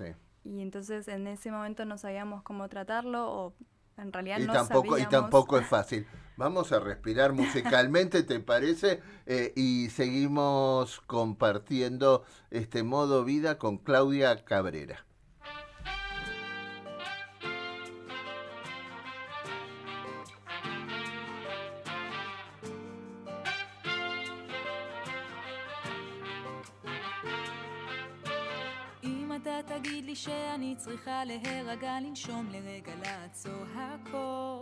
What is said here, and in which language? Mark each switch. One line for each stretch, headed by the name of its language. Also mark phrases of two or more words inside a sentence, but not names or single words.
Spanish: Y entonces en ese momento no sabíamos cómo tratarlo o en realidad Y no tampoco, sabíamos. y tampoco es fácil. Vamos a respirar musicalmente, ¿te parece? Y seguimos compartiendo este modo vida con Claudia Cabrera.
Hebrew: אתה תגיד לי שאני צריכה להירגע, לנשום לרגע, לעצור הכל.